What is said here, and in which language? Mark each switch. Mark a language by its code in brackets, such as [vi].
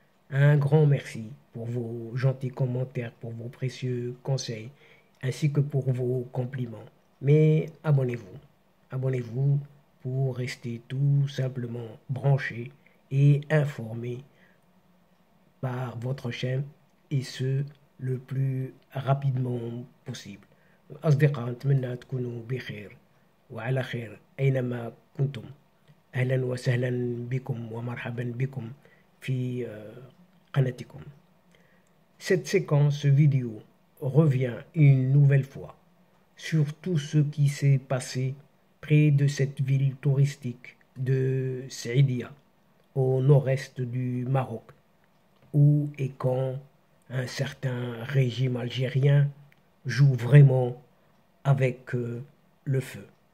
[fr] Un grand merci pour vos gentils commentaires, pour vos précieux conseils, ainsi que pour vos compliments. Mais abonnez-vous pour rester tout simplement branché et informé par votre chaîne et ce le plus rapidement possible. [ar] أصدقاء نتمنى تكونوا بخير وعلى خير أينما كنتم. أهلا وسهلا بكم ومرحبا بكم في قناتكم. [fr] Cette séquence vidéo revient une nouvelle fois sur tout ce qui s'est passé près de cette ville touristique de Saïdia, au nord-est du Maroc, où et quand un certain régime algérien joue vraiment avec le feu.